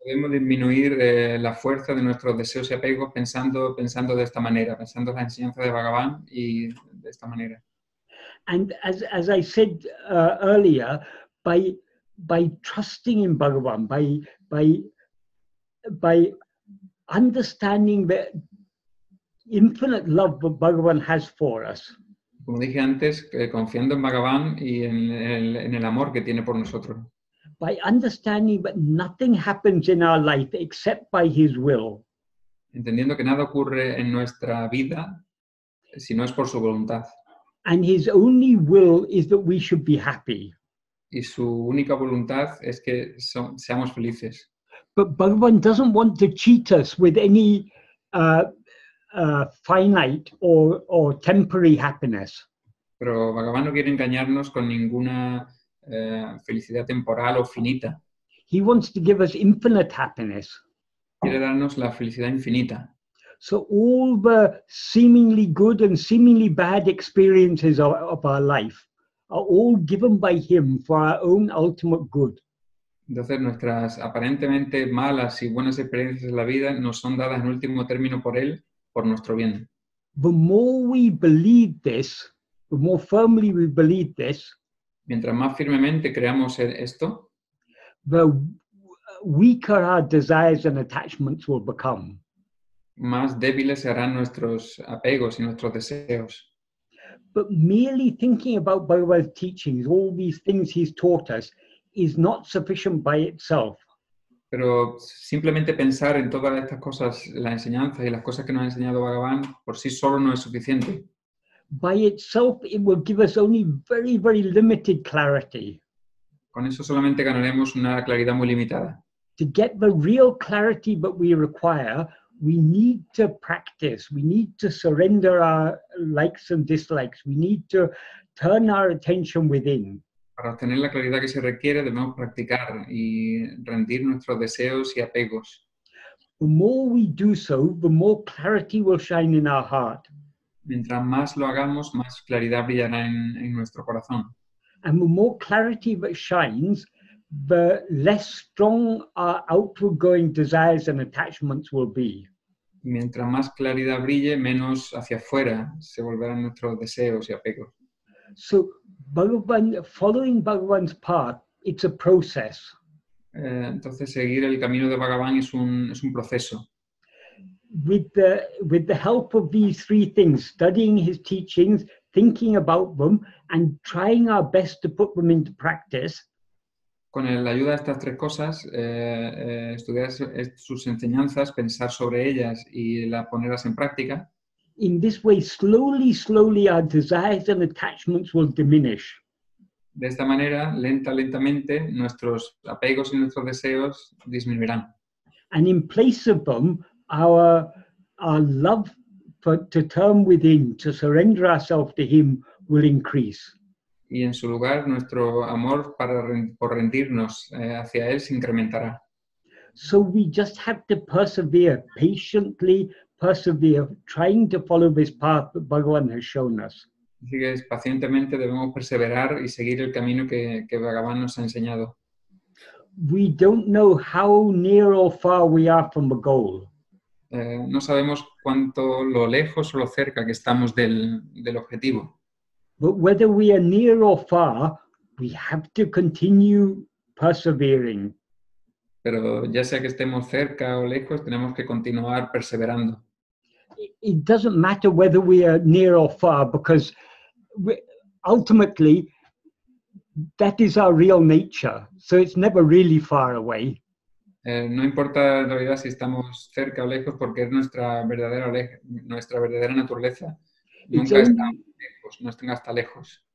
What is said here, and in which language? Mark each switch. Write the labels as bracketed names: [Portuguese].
[Spanish] Podemos disminuir la fuerza de nuestros deseos y apegos pensando de esta manera, pensando en la enseñanza de Bhagavan y de esta manera. [English] And as I said earlier, by trusting in Bhagavan, by understanding the infinite love that Bhagavan has for us. [Spanish] Como dije antes, confiando en Bhagavan y en el amor que tiene por nosotros. [English] By understanding that nothing happens in our life except by his will. [Spanish] Entendiendo que nada ocurre en nuestra vida si no es por su voluntad. [English] And his only will is that we should be happy. [Spanish] Y su única voluntad es que seamos felices. [English] But Bhagavan doesn't want to cheat us with any finite or temporary happiness. [Spanish] Pero Bhagavan no quiere engañarnos con ninguna felicidad temporal o finita. [English] He wants to give us infinite happiness. [Spanish] Quiere darnos la felicidad infinita. [English] So all the seemingly good and seemingly bad experiences of our life are all given by him for our own ultimate good. [Spanish] Entonces nuestras aparentemente malas y buenas experiencias en la vida nos son dadas en último término por él, por nuestro bien. [English] The more we believe this, the more firmly we believe this, [Spanish] mientras más firmemente creamos esto, [English] the weaker our desires and attachments will become. [Spanish] Más débiles serán nuestros apegos y nuestros deseos. [English] But merely thinking about Bhagavad's teachings, all these things he's taught us, is not sufficient by itself. [Spanish] Pero simplemente pensar en todas estas cosas, las enseñanzas y las cosas que nos ha enseñado Bhagavan, por sí solo no es suficiente. [English] By itself, it will give us only very, very limited clarity. [Spanish] Con eso solamente ganaremos una claridad muy limitada. [English] To get the real clarity that we require, we need to practice. We need to surrender our likes and dislikes. We need to turn our attention within. [Spanish] Para obtener la claridad que se requiere, debemos practicar y rendir nuestros deseos y apegos. [English] The more we do so, the more clarity will shine in our heart. [Spanish] Mientras más lo hagamos, más claridad brillará en nuestro corazón. [English] And the more clarity that shines, the less strong our outward going desires and attachments will be. [Spanish] Mientras más claridad brille, menos hacia afuera se volverán nuestros deseos y apegos. [English] So following Bhagavan's path, it's a process. [Spanish] Entonces seguir el camino de Bhagavan es un proceso. [English] With the help of these three things, studying his teachings, thinking about them, and trying our best to put them into practice. [Spanish] Con la ayuda de estas tres cosas, estudiar sus enseñanzas, pensar sobre ellas y ponerlas en práctica. [English] In this way, slowly, our desires and attachments will diminish. [Spanish] De esta manera, lentamente, nuestros apegos y nuestros deseos disminuirán. [English] And in place of them, our love to turn within, to surrender ourselves to him, will increase. [Spanish] Y en su lugar, nuestro amor por rendirnos hacia él se incrementará. [English] So we just have to persevere, patiently persevere, trying to follow this path that Bhagavan has shown us. [Spanish] Así que pacientemente debemos perseverar y seguir el camino que Bhagavan nos ha enseñado. [English] We don't know how near or far we are from the goal. [Spanish] No sabemos lo lejos o lo cerca que estamos del objetivo. [English] But whether we are near or far, we have to continue persevering. [Spanish] Pero ya sea que estemos cerca o lejos, tenemos que continuar perseverando. [English] It doesn't matter whether we are near or far, because ultimately that is our real nature. So it's never really far away. [Spanish] No importa en realidad si estamos cerca o lejos, porque es nuestra verdadera naturaleza. Nunca está lejos, no está lejos.